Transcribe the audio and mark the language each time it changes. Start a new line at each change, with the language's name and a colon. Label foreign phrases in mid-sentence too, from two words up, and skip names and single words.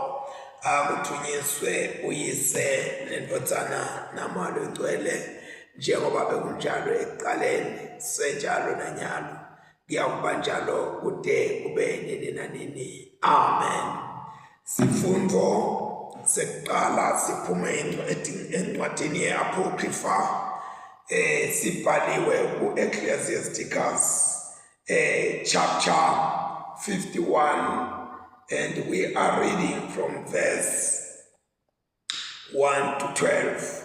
Swati: Akuthunyiswe uyise nendodzana namalo engcwele, njengoba bekunjalo ekuqaleni, senjalo nanyalo, kuyakuba njalo kude kube nini nanini. Amen. Sifundo sekuqala siphume encwadini ye-Apocrypha, sibhaliwe ku-Ecclesiasticus chapter 51,
English: and we are reading from verse 1 to 12.